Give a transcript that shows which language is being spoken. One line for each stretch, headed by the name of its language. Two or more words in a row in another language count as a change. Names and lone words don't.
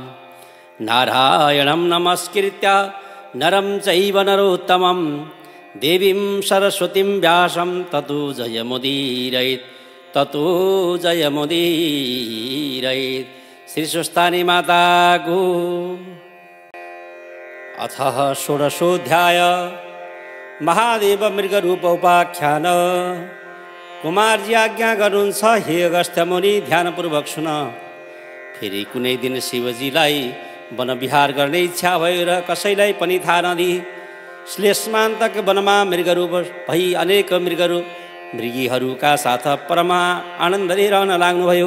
Sanskrit: नारायणं नमस्कृत्य नरं चैव नरोत्तमं देवीं सरस्वतीं व्यासं ततो जयमुदीरयेत् ततो जयमुदीरयेत्।
Nepali: श्री सुस्तानी माता को।
Sanskrit: अथ षोडशोऽध्याय महादेव मृगरूप उपाख्यान।
Nepali: कुमारजी आज्ञा गर्नुहुन्छ, हे अगस्त्य मुनि ध्यानपूर्वक सुन। फेरि कुनै दिन शिवजीलाई वनविहार गर्ने इच्छा भयो र कसैलाई पनि थाहा नदिई श्लेषमान्तक वनमा मृगरूप भई अनेक मृगीहरूका साथ परमा आनन्दले रहन लाग्नुभयो।